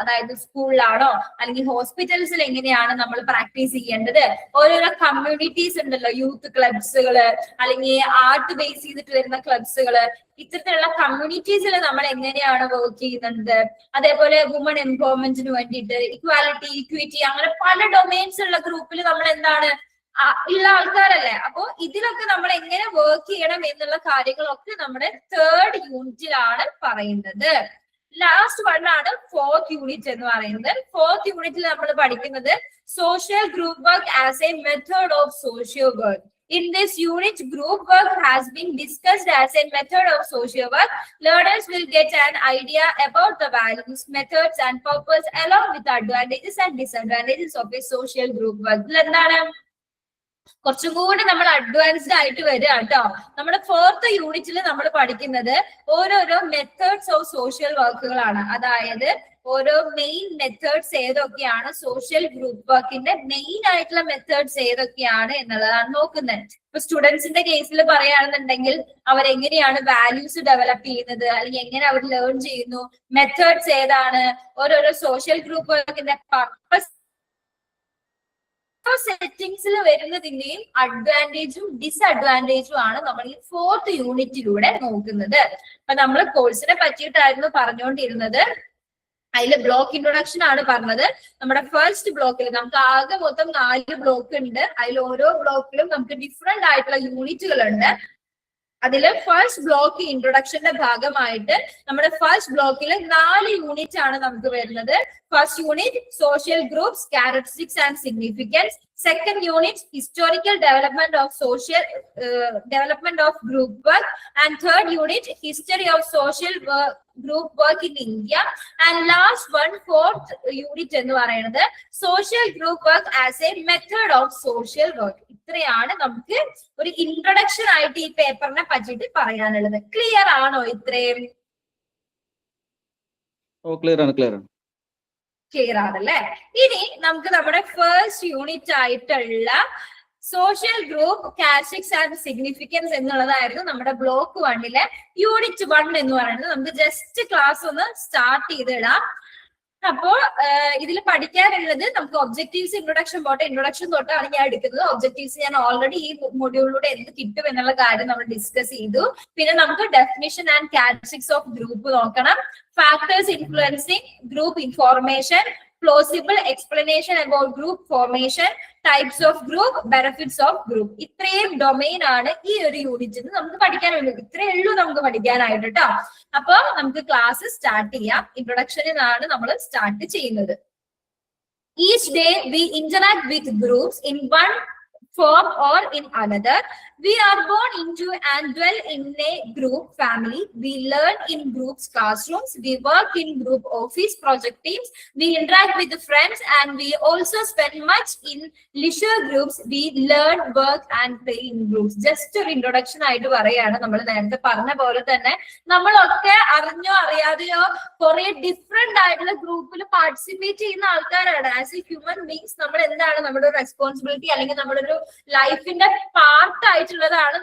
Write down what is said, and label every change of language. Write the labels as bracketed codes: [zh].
[ml] അതായത് സ്കൂളിലാണോ അല്ലെങ്കിൽ ഹോസ്പിറ്റൽസിൽ എങ്ങനെയാണ് നമ്മൾ പ്രാക്ടീസ് ചെയ്യേണ്ടത്, ഓരോരോ കമ്മ്യൂണിറ്റീസ് ഉണ്ടല്ലോ, യൂത്ത് ക്ലബ്സുകള് അല്ലെങ്കിൽ ആർട്ട് ബേസ് ചെയ്തിട്ട് വരുന്ന ക്ലബ്സുകള്, ഇത്തരത്തിലുള്ള കമ്മ്യൂണിറ്റീസിൽ നമ്മൾ എങ്ങനെയാണ് വർക്ക് ചെയ്യുന്നത്, അതേപോലെ വുമൺ എംപവർമെന്റിന് വേണ്ടിയിട്ട് ഇക്വാലിറ്റി, ഇക്വിറ്റി, അങ്ങനെ പല ഡൊമൈൻസ് ഉള്ള ഗ്രൂപ്പിൽ നമ്മൾ എന്താണ് ഉള്ള ആൾക്കാരല്ലേ. അപ്പോ ഇതിലൊക്കെ നമ്മൾ എങ്ങനെ വർക്ക് ചെയ്യണം എന്നുള്ള കാര്യങ്ങളൊക്കെ നമ്മുടെ തേർഡ് യൂണിറ്റിലാണ് പറയുന്നത്. ലാസ്റ്റ് വൺ ആണ് ഫോർത്ത് യൂണിറ്റ് എന്ന് പറയുന്നത്. ഫോർത്ത് യൂണിറ്റിൽ നമ്മൾ പഠിക്കുന്നത് [en] Social group work as a method of social work. In this unit, group work has been discussed as a method of social work. Learners will get an idea about the values, methods and purpose along with the advantages and disadvantages of a social group work. [ml] എന്താണ് കുറച്ചും കൂടി നമ്മൾ advanced ആയിട്ട് വരിക കേട്ടോ. നമ്മുടെ fourth യൂണിറ്റിൽ നമ്മൾ പഠിക്കുന്നത് ഓരോരോ മെത്തേഡ്സ് ഓഫ് സോഷ്യൽ വർക്കുകളാണ്. അതായത് ഓരോ മെയിൻ മെത്തേഡ്സ് ഏതൊക്കെയാണ്, സോഷ്യൽ ഗ്രൂപ്പ് വർക്കിന്റെ മെയിൻ ആയിട്ടുള്ള മെത്തേഡ്സ് ഏതൊക്കെയാണ് എന്നുള്ളതാണ് നോക്കുന്നത്. ഇപ്പൊ സ്റ്റുഡൻസിന്റെ കേസിൽ പറയുകയാണെന്നുണ്ടെങ്കിൽ അവരെങ്ങനെയാണ് വാല്യൂസ് ഡെവലപ്പ് ചെയ്യുന്നത്, അല്ലെങ്കിൽ എങ്ങനെ അവർ ലേൺ ചെയ്യുന്നു, മെത്തേഡ്സ് ഏതാണ്, ഓരോരോ സോഷ്യൽ ഗ്രൂപ്പ് വർക്കിന്റെ പർപ്പസ്, സെറ്റിംഗ്സിൽ വരുന്നതിന്റെയും അഡ്വാൻറ്റേജും ഡിസ്അഡ്വാൻറ്റേജും ആണ് നമ്മൾ ഈ ഫോർത്ത് യൂണിറ്റിലൂടെ നോക്കുന്നത്. അപ്പൊ നമ്മൾ കോഴ്സിനെ പറ്റിയിട്ടായിരുന്നു പറഞ്ഞുകൊണ്ടിരുന്നത്. അതിൽ ബ്ലോക്ക് ഇൻട്രൊഡക്ഷൻ ആണ് പറഞ്ഞത്. നമ്മുടെ ഫസ്റ്റ് ബ്ലോക്കിൽ നമുക്ക് ആകെ മൊത്തം 4 ബ്ലോക്ക് ഉണ്ട്. അതിൽ ഓരോ ബ്ലോക്കിലും നമുക്ക് ഡിഫറെന്റ് ആയിട്ടുള്ള യൂണിറ്റുകൾ ഉണ്ട്. അതില് ഫസ്റ്റ് ബ്ലോക്ക് ഇൻട്രൊഡക്ഷന്റെ ഭാഗമായിട്ട് നമ്മുടെ ഫസ്റ്റ് ബ്ലോക്കിൽ 4 യൂണിറ്റ് ആണ് നമുക്ക് വരുന്നത്. [en] First unit social groups, characteristics and significance. Second unit historical development of social development of group work, and third unit history of social group work in India, and last one fourth unit [ml] എന്ന് പറയുന്നത് [en] social group work as a method of social work. [ml] ഇത്രയാണ് നമുക്ക് ഒരു introduction ആയിട്ട് ഈ പേപ്പറിനെ പറ്റിയിട്ട് പറയാനുള്ളത്. Clear ആണോ ഇത്രയും? ക്ലിയർ ആണ്, ക്ലിയർ ആണ്. ക്ലിയർ ആണല്ലേ? ഇനി നമുക്ക് നമ്മുടെ ഫസ്റ്റ് യൂണിറ്റ് ആയിട്ടുള്ള social group, characteristics and significance എന്നുള്ളതായിരുന്നു നമ്മുടെ ബ്ലോക്ക് 1 യൂണിറ്റ് 1 എന്ന് പറയുന്നത്. നമുക്ക് ജസ്റ്റ് ക്ലാസ് ഒന്ന് സ്റ്റാർട്ട് ചെയ്തിടാം. അപ്പോൾ ഇതിൽ പഠിക്കാനുള്ളത് നമുക്ക് ഒബ്ജക്റ്റീവ്സ്, ഇൻട്രൊഡക്ഷൻ പോട്ടെ. ഇൻട്രൊഡക്ഷൻ തൊട്ടാണ് ഞാൻ എടുക്കുന്നത്. ഒബ്ജക്റ്റീവ്സ് ഞാൻ ഓൾറെഡി ഈ മൊഡ്യൂളിലൂടെ എന്ത് കിട്ടും എന്നുള്ള കാര്യം നമ്മൾ ഡിസ്കസ് ചെയ്തു. പിന്നെ നമുക്ക് definition and characteristics of group നോക്കണം. [en] Factors influencing group information, plausible explanation about group formation, types of group, benefits of group. [ml] ഇത്രയും ഡൊമൈൻ ആണ് ഈ ഒരു യൂണിറ്റിൽ നമുക്ക് പഠിക്കാനുള്ളൂ. ഇത്രയേ ഉള്ളൂ നമുക്ക് പഠിക്കാനായിട്ട് കേട്ടോ. അപ്പൊ നമുക്ക് ക്ലാസ് സ്റ്റാർട്ട് ചെയ്യാം. ഇൻട്രൊഡക്ഷനിൽ നിന്നാണ് നമ്മൾ സ്റ്റാർട്ട് ചെയ്യുന്നത്. [en] Each day we interact with groups in one form or in another. We are born into and dwell in a group family. We learn in groups classrooms. We work in group office project teams. We interact with friends, and we also spend much in leisure groups. We learn, work and play in groups. [ml] Just ഒരു introduction ആയിട്ട് പറയാണ്. നമ്മൾ നേരത്തെ പറഞ്ഞ പോലെ തന്നെ നമ്മളൊക്കെ അറിഞ്ഞോ അറിയാതെയോ കുറെ ഡിഫറെന്റ് ആയിട്ടുള്ള ഗ്രൂപ്പിൽ പാർട്ടിസിപ്പേറ്റ് ചെയ്യുന്ന ആൾക്കാരാണ്. ആസ് എ ഹ്യൂമൻ ബീങ്സ് നമ്മൾ എന്താണ് നമ്മുടെ റെസ്പോൺസിബിലിറ്റി അല്ലെങ്കിൽ നമ്മുടെ ഒരു ലൈഫിന്റെ പാർട്ട് ആയിട്ടുള്ളതാണ്.